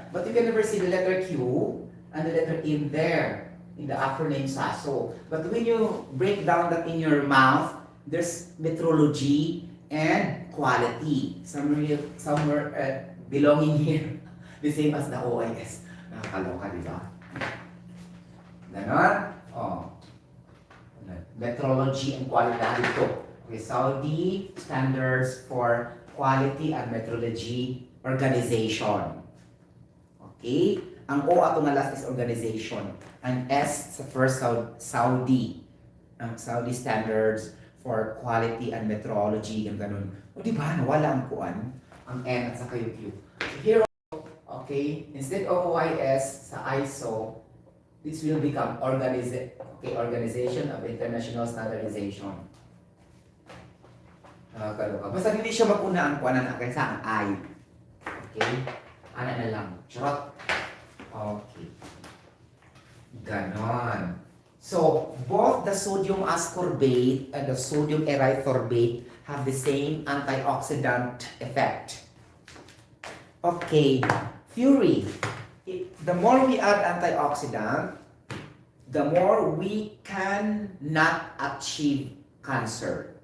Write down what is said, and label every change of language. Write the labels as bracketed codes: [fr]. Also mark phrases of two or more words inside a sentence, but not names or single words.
[en] But you can never see the letter Q and the letter in there in the acronym SASO. But when you break down that in your mouth, there's metrology and quality. Somewhere belonging here. The same as the OIS. [tl] Nakakaloka, di ba? Ganon? Oh. [en] Metrology and quality dito. Okay, Saudi Standards for Quality and Metrology Organization. [ceb] Okay? Ang O ato nga [en] last is organization. [ceb] Ang S sa [en] first Saudi. Ang Saudi Standards for Quality and Metrology. [tl] Ganun. O diba? Nawala ang kuan. Ang N at saka yung Q. [en] So here, okay, instead of OIS sa ISO, this will become Organization of International Standardization. [tl] Basta hindi siya mag-una ang kuanan kaysa ang I. [ceb] Okay? Ana na lang. Charot. [tl] Okay. Ganon. [en] So, both the sodium ascorbate and the sodium erythorbate have the same antioxidant effect. Okay. Theory. The more we add antioxidant, the more we can not achieve cancer.